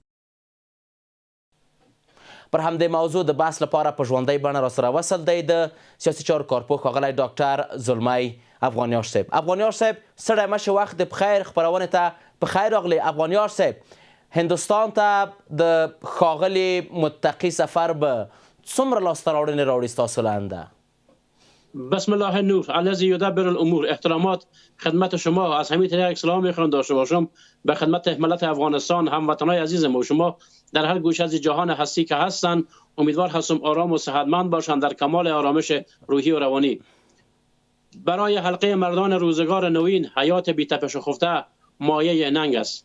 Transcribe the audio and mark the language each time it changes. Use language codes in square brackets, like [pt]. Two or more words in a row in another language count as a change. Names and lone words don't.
[ps] پر همدې موضوع د بحث لپاره په ژوندۍ بڼه راسره وصل دی د سیاسي چارو کارپوه ښاغلی ډاکټر زلمی افغانیاش صاحب. افغانیاش صاحب ستړی مه شئ، وخت د پخیر خپرونې ته پخیر راغلی. افغانیاش صاحب، هندوستان ته د ښاغلي متقي سفر به څومره لاسته راوړنې راوړي ستاسو له انده؟ [ar] بسم الله النور الذی یدبر الامور. [fa] احترامات خدمت شما. از همین طریق سلام میخوام داشته باشم به خدمت ملت افغانستان، هموطنای عزیزم و شما در هر گوشه از جهان هستی که هستن. امیدوار هستم آرام و صحتمند باشند در کمال آرامش روحی و روانی. برای حلقه مردان روزگار نوین حیات بی تپش و خفته مایه ننگ است.